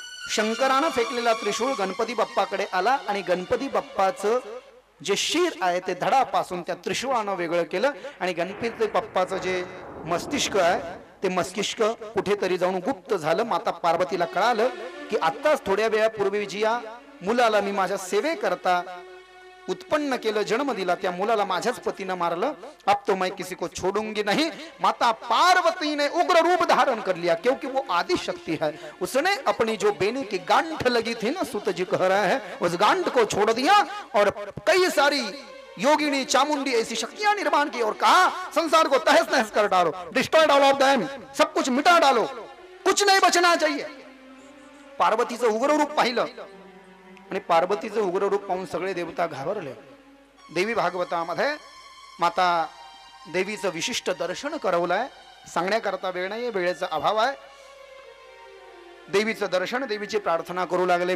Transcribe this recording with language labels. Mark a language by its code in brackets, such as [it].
[mr] शंकरानं फेकलेला त्रिशूळ गणपती बाप्पाकडे आला आणि गणपती बाप्पाचं जे शिर आहे ते धडापासून त्या त्रिशूळानं वेगळं केलं आणि गणपती बाप्पाचं जे मस्तिष्क आहे ते मस्तिष्क कुठेतरी जाऊन गुप्त झालं. माता पार्वतीला कळालं की आत्ताच थोड्या वेळापूर्वी जी या मुलाला मी माझ्या सेवेकरता उत्पन्न केलं, जन्म दिला, त्या मुलाला माझ्याच पतीनं मारलं. [hi] अब तो मैं किसी को छोड़ूंगी नहीं. माता पार्वती ने उग्र रूप धारण कर लिया क्योंकि वो आदि शक्ति है. उसने अपनी जो बेनी की गांठ लगी थी ना, सुत जी कह रहा है, उस गांठ को छोड़ दिया और कई सारी योगिनी चामुंडी ऐसी शक्तियां निर्माण की और कहा संसार को तहस नहस कर डालो, [en] destroy all of them, [hi] सब कुछ मिटा डालो, कुछ नहीं बचना चाहिए. [mr] पार्वतीचं उग्र रूप पाहिलं आणि पार्वतीचं उग्र रूप पाहून सगळे देवता घाबरले. देवी भागवतामध्ये माता देवीचं विशिष्ट दर्शन करवलंय. सांगण्याकरता वेळ नाही, वेळेचा अभाव आहे. देवीचं दर्शन, देवीची प्रार्थना करू लागले.